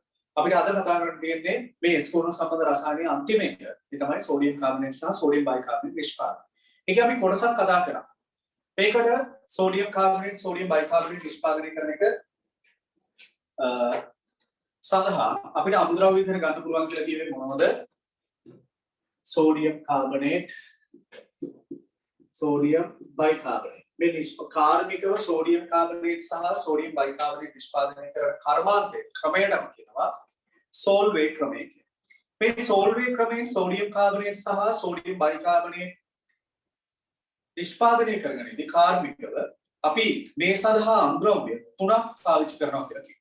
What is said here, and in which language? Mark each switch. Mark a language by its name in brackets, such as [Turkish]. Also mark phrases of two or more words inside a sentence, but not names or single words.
[Sinhala] අපිට අද කතා කරන්න තියෙන්නේ මේ ඉස්කෝන සම්බන්ධ රසායනයේ අන්තිම එක. ඒ තමයි [English] sodium carbonate [Sinhala] සහ [English] sodium bicarbonate [Sinhala] නිෂ්පාදනය. ඒකේ අපි කොටසක් කතා කරා. මේකට [English] sodium carbonate, sodium bicarbonate [Sinhala] නිෂ්පාදනය කරන එක සඳහා අපිට අමුද්‍රව්‍ය විදිහට ගන්න පුළුවන් කියලා කියන්නේ මොනවද? [English] sodium carbonate sodium bicarbonate [Sinhala] මේ කාර්මිකව [English] sodium carbonate [Sinhala] සහ [English] sodium bicarbonate [Sinhala] නිෂ්පාදනය කරන කර්මාන්තේ ක්‍රමයටම කියනවා සෝල්වේ ක්‍රමය කියලා. මේ සෝල්වේ ක්‍රමයෙන් [English] sodium carbonate [Sinhala] සහ [English] sodium bicarbonate [Sinhala] නිෂ්පාදනය කරගන්නේදී කාර්මිකව අපි මේ සඳහා අමුද්‍රව්‍ය තුනක් පාවිච්චි කරනවා කියලා කියනවා.